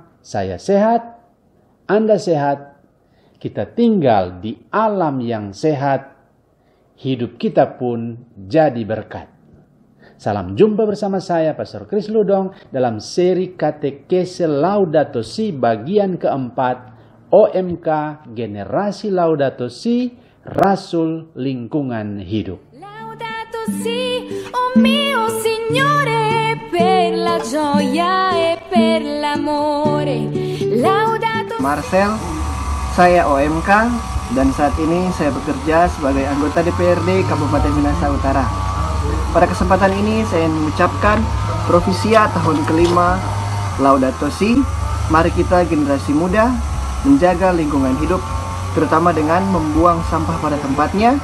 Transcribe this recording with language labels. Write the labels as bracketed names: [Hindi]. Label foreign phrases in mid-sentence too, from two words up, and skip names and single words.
[Indonesian] Saya sehat, Anda sehat, kita tinggal di alam yang sehat, hidup kita pun jadi berkat. Salam jumpa bersama saya, Pastor Kris Ludong, dalam seri Katekese Laudato Si bagian keempat, OMK Generasi Laudato Si, Rasul Lingkungan Hidup. [Italian] Laudato Si, oh mio Signore, per la gioia e per l'amore. Laudato [Indonesian] Marcel, saya OMK dan saat ini saya bekerja sebagai anggota DPRD Kabupaten Minahasa Utara. Pada kesempatan ini saya mengucapkan profisia tahun kelima Laudato Si. Mari kita generasi muda menjaga lingkungan hidup, terutama dengan membuang sampah pada tempatnya.